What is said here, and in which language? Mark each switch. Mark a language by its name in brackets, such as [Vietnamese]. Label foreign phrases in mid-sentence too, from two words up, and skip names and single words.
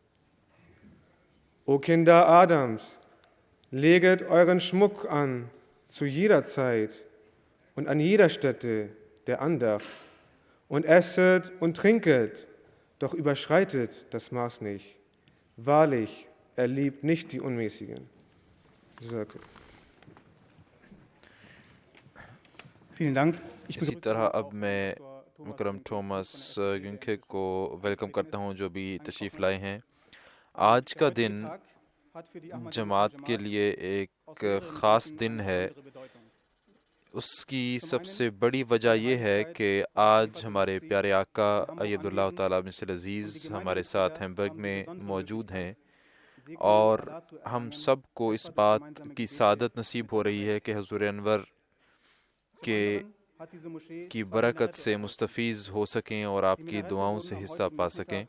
[German] O Kinder Adams, leget euren Schmuck an zu jeder Zeit und an jeder Stätte der Andacht und esset und trinket, doch überschreitet das Maß nicht. Wahrlich, er liebt nicht die Unmäßigen. Vielen Dank. [Urdu] اسی طرح اب میں مکرم ٹھومس گنکھے کو ویلکم کرتا ہوں جو بھی تشریف لائے ہیں۔ آج کا دن جماعت کے لیے ایک خاص دن ہے۔ اس کی سب سے بڑی وجہ یہ ہے کہ آج ہمارے پیارے آقا [Arabic] اید اللہ تعالیٰ مصر عزیز [Urdu] ہمارے ساتھ ہیمبرگ میں موجود ہیں، اور ہم سب کو اس بات کی سعادت نصیب ہو رہی ہے کہ حضور انور کی برکت سے مستفیض ہو سکیں اور آپ کی دعاؤں سے حصہ پا سکیں۔